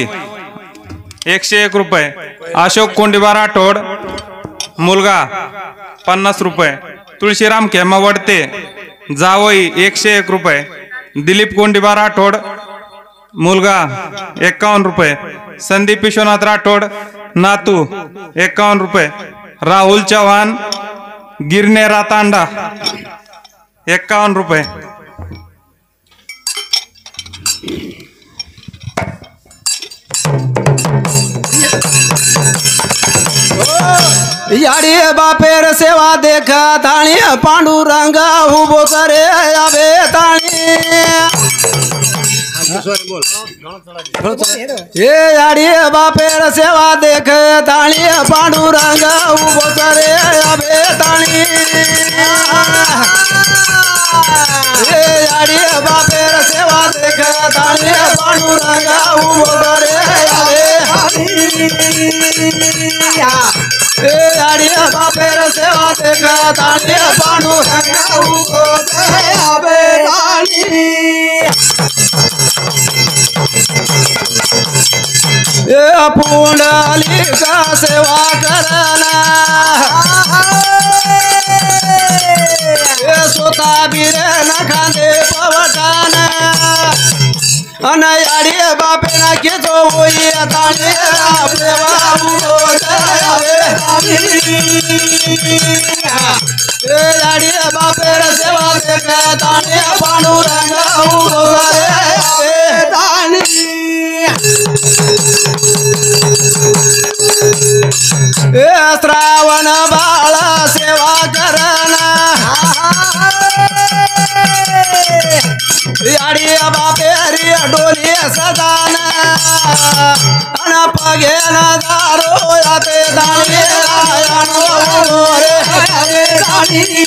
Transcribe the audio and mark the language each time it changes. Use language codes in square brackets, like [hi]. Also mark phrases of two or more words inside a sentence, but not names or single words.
[mr] 101 रुपये अशोक कोंडीवा राठोड मुलगा 50 रुपये तुळशीराम खेमा वडते जावई 101 रुपये दिलीप कोंडीवा राठोड मुलगा 51 रुपये संदीप विश्वनाथ राठोड नातू 51 रुपये राहुल चव्हाण गिरनेरा तांडा 51 रुपये [lmn] याडी बापेर सेवा देख ताणी पांडुरंग उभो करे आवे ताणी हे याडी बापेर सेवा देख ताणी पांडुरंग उभो करे आवे ताणी हे याडी बापेर सेवा देख ताणी पांडुरंग उभो करे आवे ए याडी बापेर सेवा देख ताणी पांडुरंग उभो करे आवे ताणी ए पुंडली का सेवा करना ए सोता बिरे न खांदे पवकान अनयाडी बापे ना के जो होई ताणे आपले बाबू दयावे ए याडी बापे सेवा देख ताणे पांडुरंग उभो करे ताणी ए श्रावण बाळ सेवा करना याडी बापेरी डोली सदान अन पगे न दारो याते दाणी रे दाणी